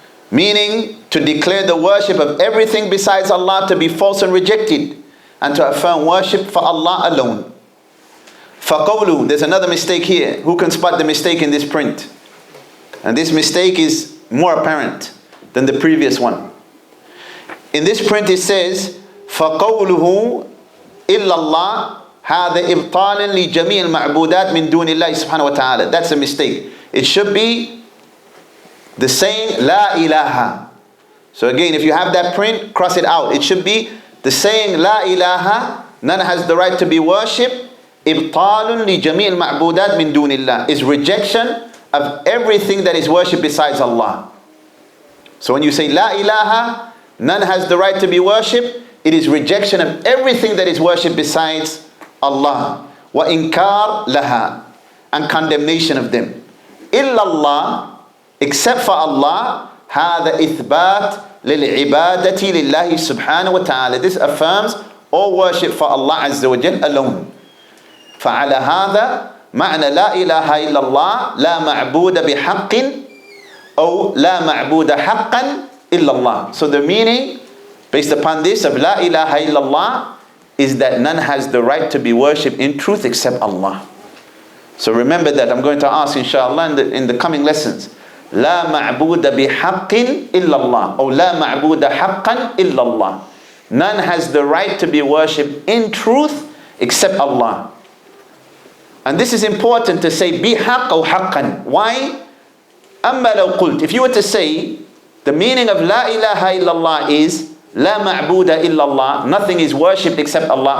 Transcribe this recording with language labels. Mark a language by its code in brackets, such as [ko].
[en] Meaning to declare the worship of everything besides Allah to be false and rejected, and to affirm worship for Allah alone. [ar] فَقَوْلُ, [en] there's another mistake here. Who can spot the mistake in this print? And this mistake is more apparent than the previous one. In this print it says, [ar] فَقَوْلُهُ إِلَّا اللَّهِ هَذَا إِبْطَالًا لِجَمِيعِ الْمَعْبُودَاتِ مِن دُونِ اللَّهِ سُبْحَانَهُ وَتَعَالَى. [en] That's a mistake. It should be the saying La ilaha. So again, if you have that print, cross it out. It should be the saying La ilaha, none has the right to be worshipped. [ar] إِبْطَالٌ لِجَمِيعِ الْمَعْبُودَاتِ مِن دُونِ اللَّهِ [en] is rejection of everything that is worshipped besides Allah. So when you say La ilaha, none has the right to be worshipped, it is rejection of everything that is worshipped besides Allah. [ar] Wa inkar laha, [en] and condemnation of them. [ar] Illallah, [en] except for Allah, [ar] هذا إثبات للعبادة لله سبحانه وتعالى. [en] This affirms all worship for Allah Azza wa Jal alone. [ar] فعلى هذا معنى لا إله إلا الله لا معبود بحق أو لا معبود حقا إلا الله. [en] So the meaning based upon this of La ilaha illallah is that none has the right to be worshipped in truth except Allah. So remember that. I'm going to ask inshallah in the coming lessons, [ar] لا معبود بحق إلا الله, or لا معبود حقا إلا الله. [en] None has the right to be worshipped in truth except Allah. And this is important to say [ar] بحق أو حقا. [en] Why? [ar] أما لو قلت, [en] if you were to say the meaning of لا إله إلا الله is [ar] لا معبود إلا الله, [en] nothing is worshipped except Allah.